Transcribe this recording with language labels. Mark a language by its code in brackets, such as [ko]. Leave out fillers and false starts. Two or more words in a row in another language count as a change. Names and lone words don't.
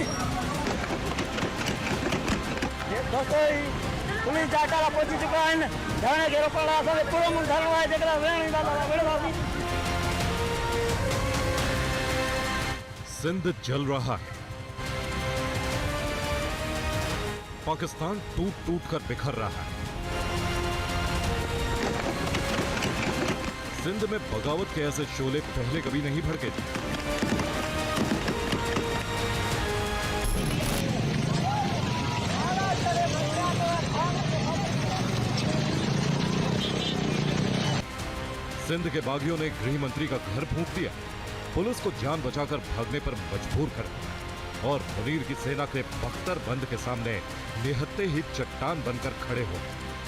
[sd] Dostoy, pulis jatah la posisi kain. धाणे घेरो पड़ा असांखे पूरो मुल्क हलणो आहे जेकॾहिं वेहण ईंदा त वेहंदासीं। [hi] सिंध जल रहा है, पाकिस्तान टूट टूट कर बिखर रहा है। सिंध में बगावत के ऐसे शोले पहले कभी नहीं भड़के थे। सिंध के बागियों ने गृह मंत्री का घर फूंक दिया, पुलिस को जान बचाकर भागने पर मजबूर कर दिया और मुनीर की सेना के बख्तरबंद के सामने निहत्ते ही चट्टान बनकर खड़े हो गए।